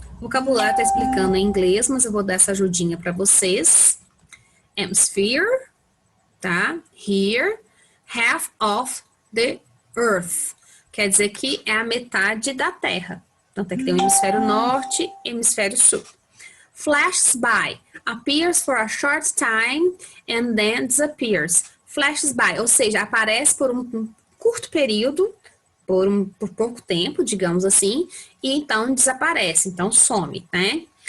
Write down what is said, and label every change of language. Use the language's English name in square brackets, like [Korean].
[Portuguese] O vocabulário tá explicando em inglês, mas eu vou dar essa ajudinha para vocês. [English] Hemisphere, tá? Here, half of the earth. [Portuguese] Quer dizer que é a metade da Terra. Então, tem que ter o hemisfério norte e hemisfério sul. [English] Flashes by. Appears for a short time and then disappears. Flashes by, [Portuguese] ou seja, aparece por um curto período, por pouco tempo, digamos assim, e então desaparece, então some, né?